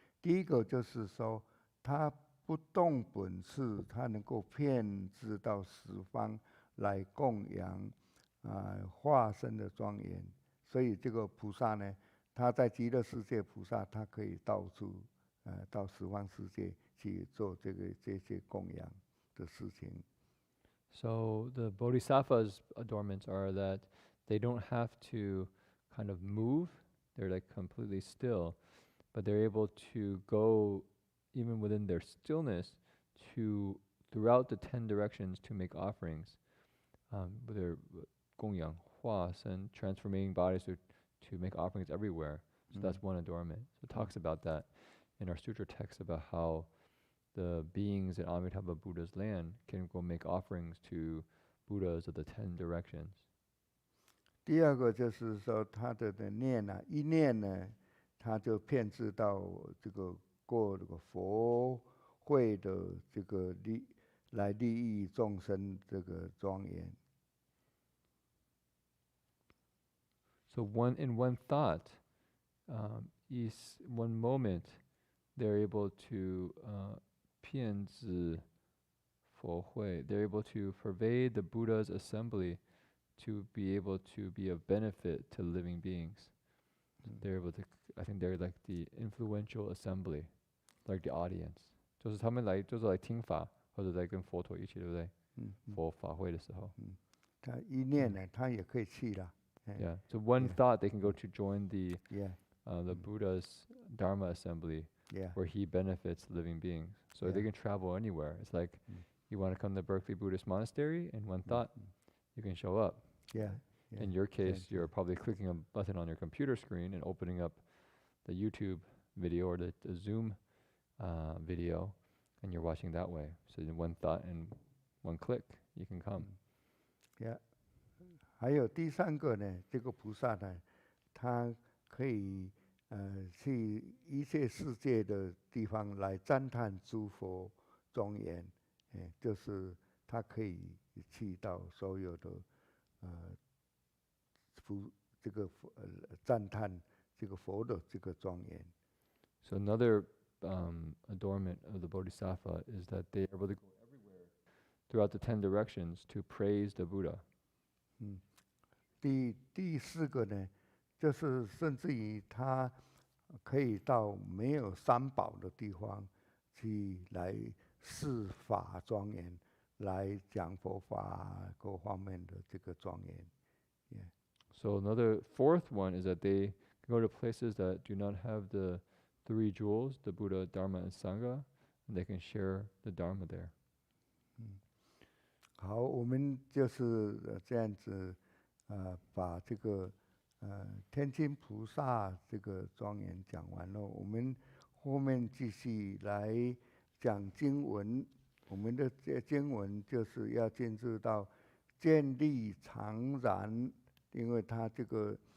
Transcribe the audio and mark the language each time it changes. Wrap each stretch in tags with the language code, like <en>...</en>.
<zh>第一个就是说，他不动本事，他能够遍知到十方来供养化身的庄严。所以这个菩萨呢，他在极乐世界菩萨，他可以到处到十方世界去做这些供养的事情。</zh> <en>So the Bodhisattvas' adornments are that they don't have to kind of move, they're like completely still, but they're able to go even within their stillness to throughout the 10 directions to make offerings. With their</en> <zh>供养化身,</zh> <en>transforming bodies to make offerings everywhere. So that's one adornment. So it talks about that in our sutra text about how the beings in Amitabha Buddha's land can go make offerings to Buddhas of the 10 directions.</en> <zh>第二个就是说他的念啊，一念呢，他就遍知到这个过这个佛会的这个来利益众生这个庄严。</zh> <en>So in one thought, is one moment, they're able to</en> <zh>遍知佛会.</zh> <en>They're able to pervade the Buddha's assembly to be able to be of benefit to living beings. They're able to, I think they're like the influential assembly, like the audience.</en> <zh>就是他们来听法，或者来跟佛陀一起，对不对？佛法会的时候。他一念呢，他也可以去啦。</zh> <en>Yeah. So one thought they can go to join the Yeah. Buddha's Dharma assembly, where he benefits living beings. So they can travel anywhere. It's like you want to come to Berkeley Buddhist Monastery, and one thought, you can show up. Yeah. In your case, you're probably clicking a button on your computer screen and opening up the YouTube video or the Zoom video, and you're watching that way. So in one thought and one click, you can come. Yeah.</en> <zh>还有第三个呢，这个菩萨呢，他可以去一切世界的地方来赞叹诸佛庄严，就是他可以去到所有的这个赞叹这个佛的这个庄严。</zh> <en>So another adornment of the Bodhisattva is that they are able to go everywhere throughout the 10 directions to praise the Buddha.</en> <zh>第四个呢，就是甚至于他可以到没有三宝的地方去来示法庄严，来讲佛法各方面的这个庄严。</zh> <en>So another fourth one is that they can go to places that do not have the 3 jewels, the Buddha, Dharma, and Sangha, and they can share the Dharma there.</en> <zh>好，我们就是这样子，把这个天津菩萨这个庄严讲完了，我们后面继续来讲经文。我们的经文就是要进入到建立常然，因为它这个</zh>